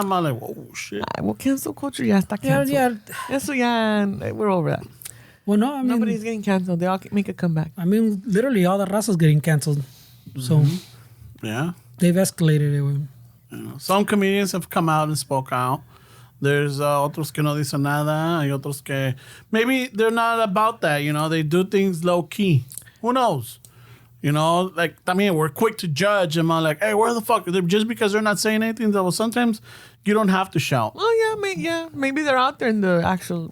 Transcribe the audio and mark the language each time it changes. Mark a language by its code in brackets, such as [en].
[en] I'm like, whoa, shit. Well, cancel culture ya está Yeah, canceled. yeah. Eso ya, we're over that. Well, no, I mean, Nobody's getting canceled. They all make a comeback. I mean, literally all the raza's getting canceled. So Yeah. they've escalated it. Güey. Some comedians have come out and spoke out. [es] There's otros que no dicen nada. [en] Hay otros que maybe they're not about that. You know, they do things low key. Who knows? You know, like, I mean, we're quick to judge. And I'm like, hey, where the fuck? Just because they're not saying anything, well, sometimes you don't have to shout. Oh yeah, maybe they're out there in the actual.